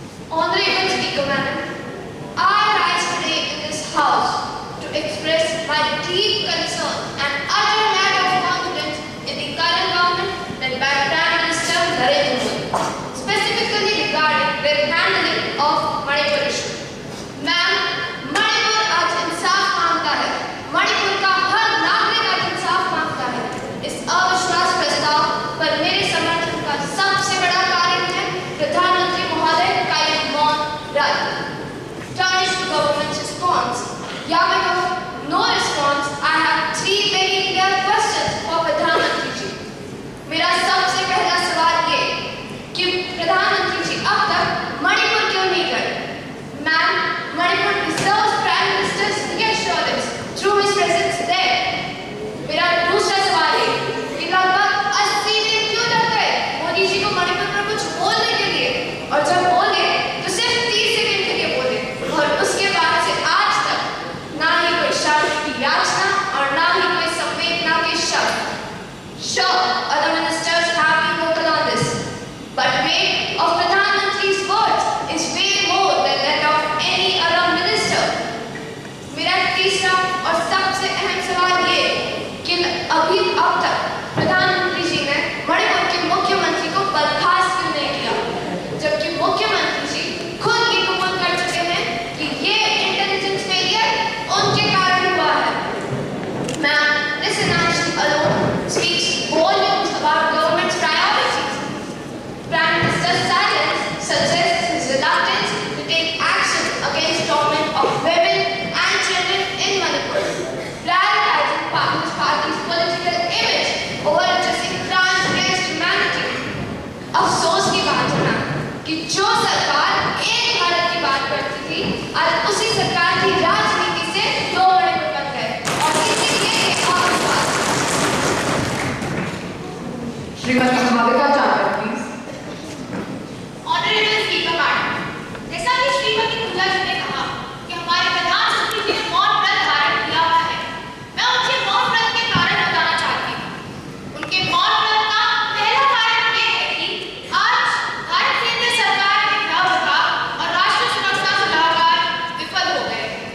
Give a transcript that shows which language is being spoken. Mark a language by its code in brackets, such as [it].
[en] Honorable Speaker Madam, I rise today in this House to express my deep concern and utter lack of confidence in the current government led by Prime Minister Narendra Modi, specifically regarding their handling of Manipur issue. [hi] Ma'am, Manipur आज इंसाफ मांगता है, मणिपुर का हर नागरिक आज इंसाफ मांगता है। इस अविश्वास प्रस्ताव पर मेरे समर्थन का सबसे बड़ा कारण है प्रधानमंत्री महोदय का ये मौन रद्द। [en] Tarnish the government's response. [hi] या मैं कहूँ [en] no response. I have three very clear questions for [hi] प्रधानमंत्री जी। मेरा सबसे पहला सवाल ये कि प्रधानमंत्री जी अब तक मणिपुर क्यों नहीं गए? [en] Ma'am, Manipur deserves Prime Minister's reassurance through his presence there. [hi] मेरा दूसरा सवाल है कि लगभग 80 दिन क्यों लग गए मोदी जी को मणिपुर पर कुछ बोलने के लिए, और जब बोले तो सिर्फ 30 सेकंड के लिए बोले, और उसके बाद से आज तक ना ही कोई शांति की याचना और ना ही कोई संवेदना के शब्द। [en] Sure, other ministers have been vocal on this, but weight of Pradhan Mantri's words is way more than that of any other minister. [hi] मेरा तीसरा और सबसे अहम सवाल ये कि अभी अब तक प्रधानमंत्री जी ने मणिपुर के मुख्यमंत्री को बर्खास्त क्यों नहीं किया, जबकि मुख्यमंत्री जी खुद ये कबूल कर चुके हैं कि ये इंटेलिजेंस फेलियर उनके कारण हुआ है। [en] Ma'am, this inaction alone speaks volumes about government's priorities. Prime Minister's silence suggests his reluctance to take action against torment of women and children in Manipur, prioritizing his party's political image over addressing crimes against humanity. [hi] अफसोस की बात है ना कि जो सरकार एक भारत की बात करती थी, आज उसी सरकार की राजनीति से दो मणिपुर बन गए, और इसीलिए ये अविश्वास। [en] Srimati Madhika Chakra, please. Honorable Speaker Madam, [hi] जैसा कि श्रीमती पूजा जी ने कहा कि हमारे प्रधानमंत्री जी ने मौन व्रत धारण किया हुआ है, मैं उनके मौन व्रत के कारण बताना चाहती हूँ। उनके मौन व्रत का पहला कारण ये है कि आज भारत केंद्र सरकार के गृह विभाग और राष्ट्रीय सुरक्षा सलाहकार विफल हो गए।